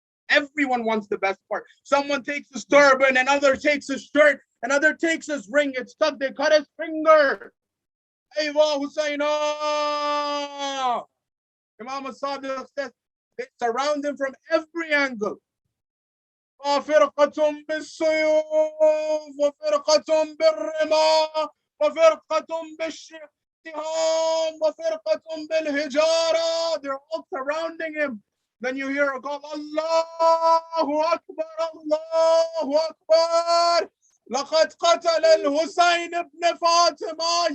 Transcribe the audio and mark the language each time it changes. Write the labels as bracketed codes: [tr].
[en] Everyone wants the best part. Someone takes his turban, another takes his shirt, another takes his ring. It's stuck. They cut his finger. Aywa Husayna. Imam al-Sadiq says they surround him from every angle. [ar] وفرقة بالسيوف وفرقة بالرماح وفرقة بالسهام وفرقة بالحجارة. [en] They're all surrounding him. Then you hear a call, Allahu Akbar, Allahu Akbar. [ar] لقد قتل الحسين ابن فاطمة.